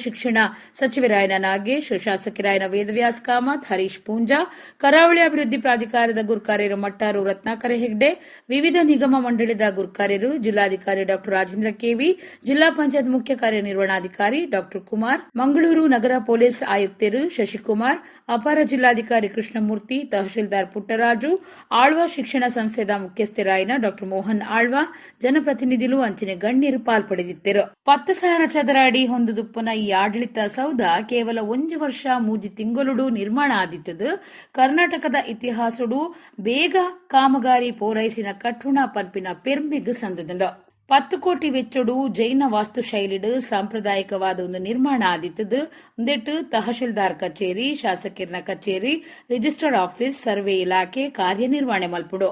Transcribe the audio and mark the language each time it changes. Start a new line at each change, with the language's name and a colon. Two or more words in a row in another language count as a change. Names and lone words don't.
Tulu: ಶಿಕ್ಷಣ ಸಚಿವರಾಯನ ನಾಗೇಶ್, ಶಾಸಕರಾಯನ ವೇದವ್ಯಾಸ್ ಕಾಮತ್, ಹರೀಶ್ ಪೂಂಜಾ, ಕರಾವಳಿ ಅಭಿವೃದ್ಧಿ ಪ್ರಾಧಿಕಾರದ ಗುರ್ಕಾರ್ಯರು ಮಟ್ಟಾರು ರತ್ನಾಕರ ಹೆಗ್ಡೆ, ವಿವಿಧ ನಿಗಮ ಮಂಡಳಿದ ಗುರ್ಕಾರ್ಯರು, ಜಿಲ್ಲಾಧಿಕಾರಿ ಡಾ ರಾಜೇಂದ್ರ ಕೆವಿ, ಜಿಲ್ಲಾ ಪಂಚಾಯತ್ ಮುಖ್ಯ ಕಾರ್ಯನಿರ್ವಹಣಾಧಿಕಾರಿ ಡಾ ಕುಮಾರ್, ಮಂಗಳೂರು ನಗರ ಪೊಲೀಸ್ ಆಯುಕ್ತರು ಶಶಿಕುಮಾರ್, ಅಪರ ಜಿಲ್ಲಾಧಿಕಾರಿ ಕೃಷ್ಣಮೂರ್ತಿ, ತಹಶೀಲ್ದಾರ್ ಪುಟ್ಟರಾಜು, ಆಳ್ವಾ ಶಿಕ್ಷಣ ಸಂಸ್ಥೆದ ಮುಖ್ಯಸ್ಥರಾಯಿನ ಡಾ ಮೋಹನ್ ಆಳ್ವಾ, ಜನಪ್ರತಿನಿಧಿಗಳು ಅಂಚನೆ ಗಣ್ಯರು ಪಾಲ್ಪಡೆದಿದ್ದರು. 10,000 ಚದರ ಅಡಿ ಹೊಂದುದುಪ್ಪನ ಈ ಆಡಳಿತ ಸೌಧ ಕೇವಲ 1 ವರ್ಷ 3 ತಿಂಗಳು ನಿರ್ಮಾಣ ಆದಿತ್ತದು ಕರ್ನಾಟಕದ ಇತಿಹಾಸಡು ಬೇಗ ಕಾಮಗಾರಿ ಪೂರೈಸಿನ ಕಟ್ಟುಣ ಪಂಪಿನ ಪೆರ್ಮೆಗ್ ಸಂದದಂಡ 10 ಕೋಟಿ ವೆಚ್ಚಡು ಜೈನ ವಾಸ್ತುಶೈಲಿಡು ಸಾಂಪ್ರದಾಯಿಕವಾದ ಒಂದು ನಿರ್ಮಾಣ ಆದಿತ್ತದು ಒಂದೆಟ್ಟು ತಹಶೀಲ್ದಾರ್ ಕಚೇರಿ, ಶಾಸಕರ ಕಚೇರಿ, ರಿಜಿಸ್ಟರ್ ಆಫೀಸ್, ಸರ್ವೆ ಇಲಾಖೆ ಕಾರ್ಯನಿರ್ವಹಣೆ ಮಲ್ಪುಡು.